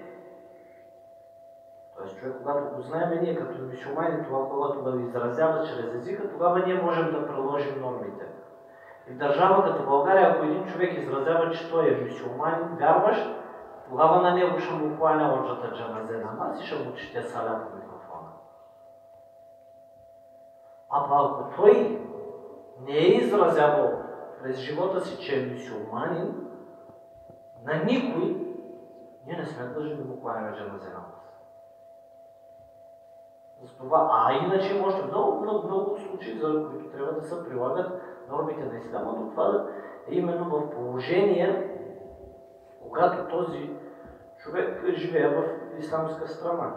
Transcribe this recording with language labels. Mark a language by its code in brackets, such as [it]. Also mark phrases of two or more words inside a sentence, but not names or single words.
[bg] Тоест човек, когато го знаем ние като мюсюлмани, това, когато го изразява чрез езика, тогава ние можем да приложим нормите. И в държава като България, ако един човек изразява, че той е мюсюлманин, вярващ, тогава на него ще му хваня оджата джаназе намаз и ще му чете саля по микрофона. Ако той не е изразявал през живота си, че е мюсюлманин, на никой ние не сме длъжни да му хваняме джаназе намаз. А иначе има още много случаи, за които трябва да се прилагат нормите на исляма, но това е именно в положение, когато този човек живее в исламска страна.